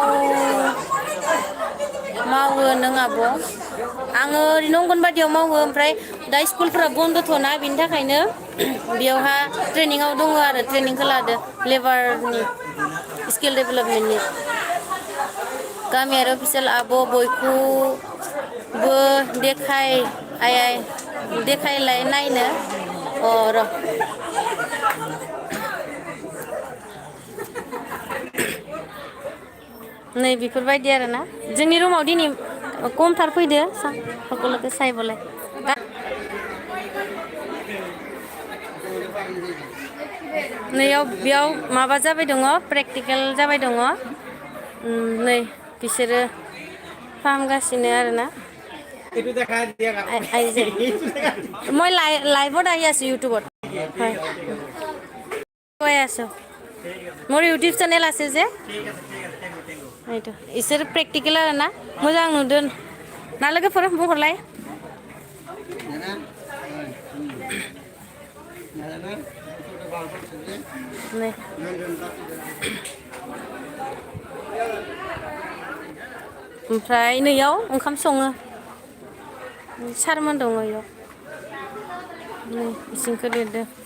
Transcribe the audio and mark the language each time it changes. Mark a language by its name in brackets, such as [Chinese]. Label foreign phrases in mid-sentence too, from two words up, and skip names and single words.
[Bodo] मावो नों आब' आङो ओरैनो अंगनबादियाव मावो ओमफ्राय दा स्कुलफोरा बन्दथ'ना बेनि थाखायनो बेयावहा ट्रेनिङाव दङ आरो ट्रेनिंखौ लादो लेबारनि [English] skill developmentni [Bodo] गामियारि अफिसियेल आब' बयखौबो देखायलाय नायनो र' नै बेफोरबायदि आरोना जोंनि रुमाव दिनै कमथार फैदो [Assamese] সকলোকে চাইবলৈ [Bodo] बेयाव माबा जाबाय दङ प्रेक्टिकेल जाबाय दङ नै बिसोरो फाहामगासिनो आरोना [Assamese] মই লাইভত আহি আছোঁ ইউটিউবত হয় কৈ আছোঁ মোৰ ইউটিউব চেনেল আছে যে এইটো [Bodo] इसोर प्रेक्टिकेल आरोना मोजां नुदों ना लोगोफोर बुंहरलाय [Assamese] ओमफ्राय नैयाव ओंखाम सङो सारमोन दङ इयाव नै इसिंखौ लिरदों